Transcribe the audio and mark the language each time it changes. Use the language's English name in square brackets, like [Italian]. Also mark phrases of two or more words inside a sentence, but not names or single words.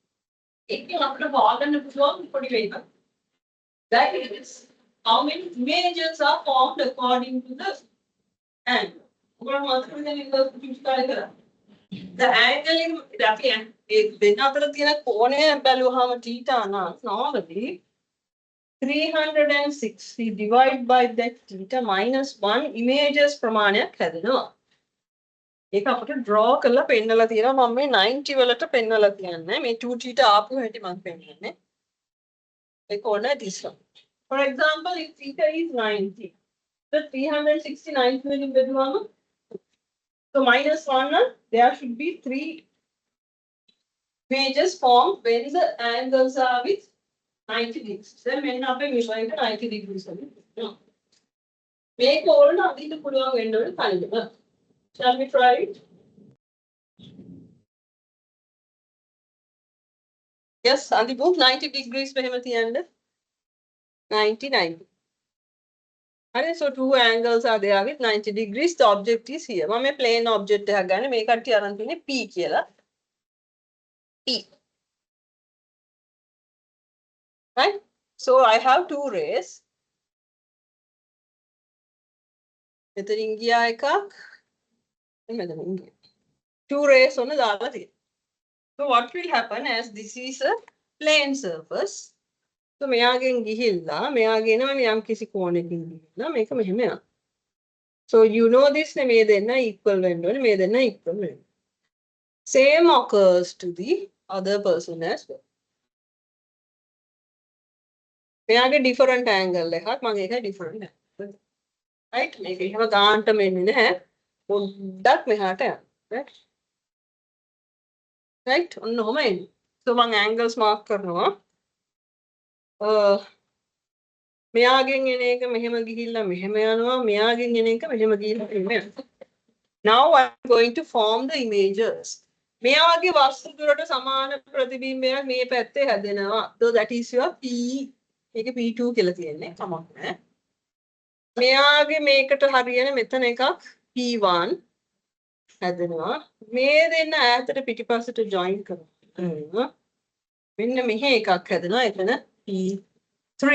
[English] That is how many images are formed according to the angle. The angle normally 360 divided by that theta minus 1 images [Sinhala] ප්‍රමාණයක් හැදෙනවා. ඒක අපිට draw කරලා පෙන්නලා තියෙනවා මම මේ 90 වලට පෙන්නලා තියන්නේ මේ 2 theta ආපු හැටි මම පෙන්නන්නේ ඒක ඕන [English] this one. For example if theta is 90 the 369 [Sinhala] වලින් බෙදුවම [English] so minus 1 there should be 3 images formed when the angles are with 90 degrees. [Sinhala] Then මෙන්න අපේ මෙෂර් එක 90 degrees වලින් මේක ඕන අදින්න පුළුවන් වෙන්න ඕනේ කලින්ම. [English] Shall we try it? Yes, and the book 90 degrees [Sinhala] මෙහෙම තියන්න. [English] 90. Alright, so two angles are there with 90 degrees. The object is here. [Sinhala] මම මේ [English] plane object [Sinhala] එකක් ගන්න. මේ කට්ටිය අරන් තින්නේ P කියලා. [English] P. Right? So I have two rays. [Sinhala] මෙතනින් ගියා එකක්. [English] Two rays on the other. So what will happen as this is a plane surface. [Sinhala] So මෙයාගෙන් ගිහිල්ලා මෙයාගෙන යම් කිසි කෝණයකින් ගිහිල්ලා මේක මෙහෙම යනවා. [English] So you know this [Sinhala] නේ මේ දෙන්න equal වෙන්න ඕනේ මේ දෙන්න equal වෙන්න. [English] Same occurs to the other person as well. [Sinhala] මෙයාගේ [English] different angle [Sinhala] එකක් මගේ එක [English] different angle. Right? [Sinhala] මේක එහෙම ගානට මෙන්නේ නැහැ. පොඩ්ඩක් මෙහාට යන්න. Right? Right? ඔන්න ඔහම එන්නේ. So මම [English] angles mark [Sinhala] කරනවා. මෙයාගෙන් එන එක මෙහෙම ගිහිල්ලා මෙහෙම යනවා. මෙයාගෙන් එන එක මෙහෙම ගිහිල්ලා මෙහෙම යනවා. [English] Now I'm going to form the images. [Sinhala] මෙයාගේ වස්තු දුරට සමාන ප්‍රතිබිම්බයක් මේ පැත්තේ හැදෙනවා. [English] So that is your P. [Sinhala] මේක P2 කියලා තියෙන්නේ. කමක් නැහැ. මෙයාගේ මේකට හරියන මෙතන එකක් P1 හැදෙනවා. මේ දෙන්න ඈතට පිටිපස්සට join කරනවා. මෙන්න මෙහෙ එකක් හැදෙනවා. එතන P3.